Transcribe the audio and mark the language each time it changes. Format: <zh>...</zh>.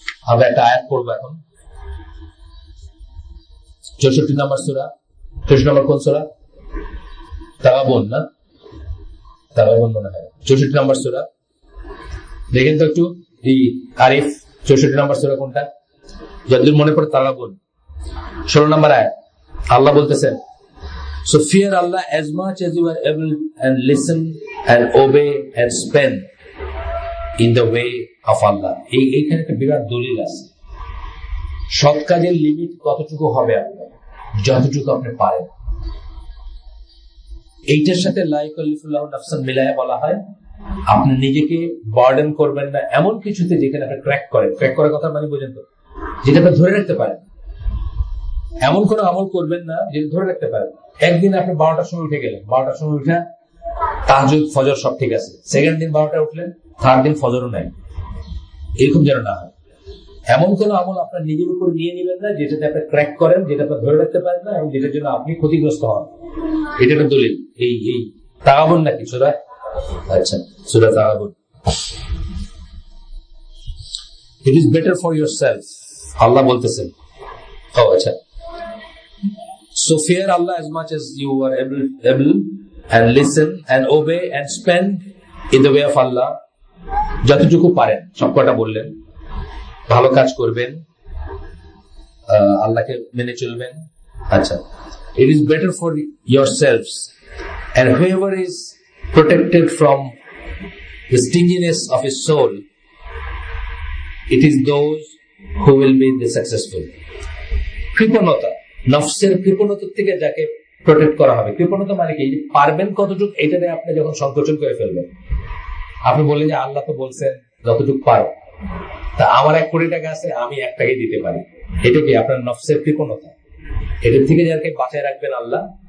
<bn>আমরা একটা আয়াত পড়বো এখন, 64 নম্বর সূরা। 64 নম্বর কোন সূরা? তাগাবুন না? তাগাবুন মনে হয় 64 নম্বর সূরা। দেখেন তো একটু এই আরিফ, 64 নম্বর সূরা কোনটা? যদি মনে পড়ে তাগাবুন 16 নম্বর আয়াত। আল্লাহ বলতেছেন,</bn> <en>so fear Allah as much as you are able and listen and obey and spend in the way of Allah.</en> <bn>এইখানে একটা বিরাট দলিল আছে। সৎ কাজের লিমিট কতটুকু হবে আপনার? যতটুকু আপনি পারেন। এইটার সাথে</bn> <ar>লা ইউকাল্লিফুল্লাহু নাফসান মিলায়া</ar> <bn>বলা হয়, আপনি নিজেকে বার্ডেন করবেন না এমন কিছুতে যেখানে আপনি ক্র্যাক করেন। ক্র্যাক করার কথা মানে বুঝেন তো, যেটা আপনি ধরে রাখতে পারেন। এমন কোন আমল করবেন না যেটা ধরে রাখতে পারেন। একদিন আপনি 12টার সময় উঠে গেলেন, 12টার সময় উঠে তাহাজ্জুদ ফজর সব ঠিক আছে, সেকেন্ড দিন 12টায় উঠলেন, থার্ড দিন ফজরও নাই, এরকম যেন না হয়। এমন কোন আমল আপনার নিজের উপর নিয়ে নেবেন না যেটাতে আপনি ক্র্যাক করেন, যেটা আপনি ধরে রাখতে পারেন না এবং যেটার জন্য আপনি ক্ষতিগ্রস্ত হন। এটা একটা দলিল। এই তাগাবুন নাকি সূরা? আচ্ছা, সূরা তাগাবুন।</bn> <en>it is better for yourself,</en> <bn>আল্লাহ বলতেছেন।</bn> <en>ও আচ্ছা, so fear Allah as much as you are able and listen and obey and spend in the way of Allah.</en> <bn>যতটুকু পারেন সব কটা বললেন। ভালো কাজ করবেন, আল্লাহকে মেনে চলবেন।</bn> <en>আচ্ছা, it is better for yourselves, and whoever is protected from the stinginess of his soul, it is those who will be the successful.</en> <bn>কৃপণতা, নফসের কৃপণতার থেকে যাকে প্রোটেক্ট করা হবে। কৃপণতা মানে কি? পারবেন কতটুকু, এটা নিয়ে আপনি যখন সংকোচন করে ফেলবেন। আপনি বললেন যে আল্লাহ তো বলছেন যতটুকু পারো, তা আমার 1 কোটি টাকা আছে, আমি 1 টাকাই দিতে পারি। এটা কি আপনার নফসের কৃপণতা? এটার থেকে যাকে বাঁচায় রাখবেন আল্লাহ।</bn>